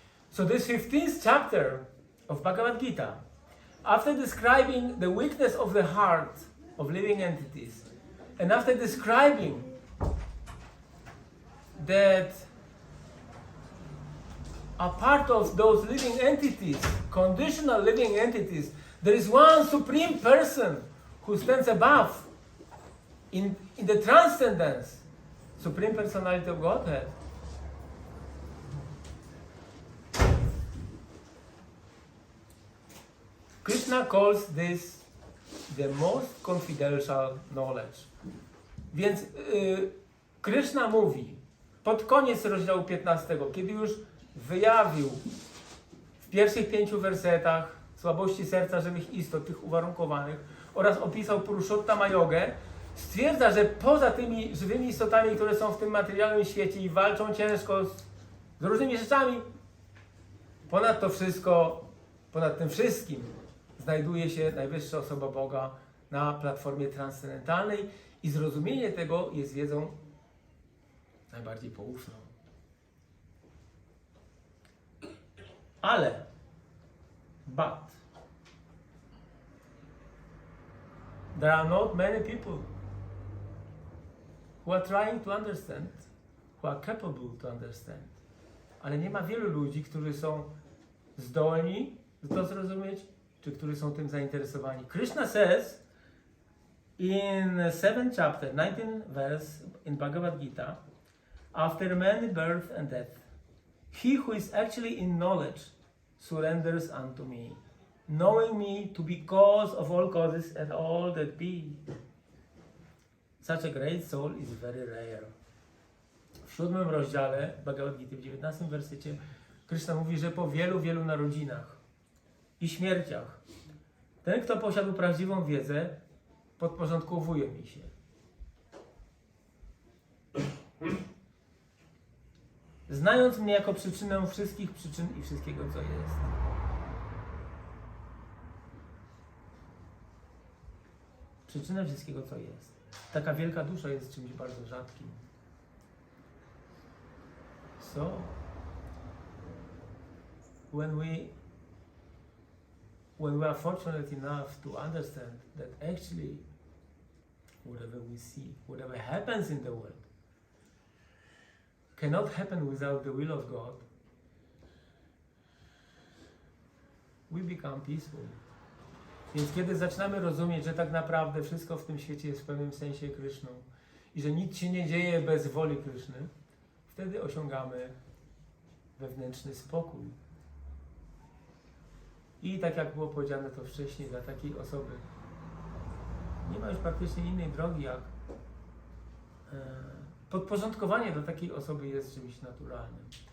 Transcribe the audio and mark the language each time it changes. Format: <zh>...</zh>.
<en>So this 15th chapter of Bhagavad-Gita, after describing the weakness of the heart of living entities, and after describing that a part of those living entities, conditional living entities, there is one supreme person who stands above in the transcendence, Supreme Personality of Godhead. Krishna calls this the most confidential knowledge.</en> <pl>Więc Krishna mówi pod koniec rozdziału 15, kiedy już wyjawił w pierwszych 5 wersetach słabości serca żywych istot, tych uwarunkowanych, oraz opisał Purushottam Jogę, stwierdza, że poza tymi żywymi istotami, które są w tym materialnym świecie i walczą ciężko z różnymi rzeczami, ponad to wszystko, ponad tym wszystkim znajduje się najwyższa osoba Boga na platformie transcendentalnej i zrozumienie tego jest wiedzą najbardziej poufną. Ale,</pl> <en>there are not many people who are trying to understand, who are capable to understand.</en> <pl>Ale nie ma wielu ludzi, którzy są zdolni to zrozumieć, czy którzy są tym zainteresowani.</pl> <en>Krishna says in 7th chapter, 19th verse in Bhagavad-Gita, after many birth and death, he who is actually in knowledge surrenders unto me, knowing me to be cause of all causes and all that be. Such a great soul is very rare.</en> <pl>W 7 rozdziale Bhagavad-Gita, w 19 wersecie, Krishna mówi, że po wielu, wielu narodzinach i śmierciach ten, kto posiadł prawdziwą wiedzę, podporządkowuje mi się. Znając mnie jako przyczynę wszystkich przyczyn i wszystkiego, co jest. Przyczynę wszystkiego, co jest. Taka wielka dusza jest czymś bardzo rzadkim.</pl> <en>So, when we are fortunate enough to understand that actually whatever we see, whatever happens in the world cannot happen without the will of God, we become peaceful.</en> <pl>Więc kiedy zaczynamy rozumieć, że tak naprawdę wszystko w tym świecie jest w pewnym sensie Kryszną i że nic się nie dzieje bez woli Kryszny, wtedy osiągamy wewnętrzny spokój. I tak jak było powiedziane to wcześniej, dla takiej osoby nie ma już praktycznie innej drogi, jak podporządkowanie do takiej osoby jest czymś naturalnym.</pl>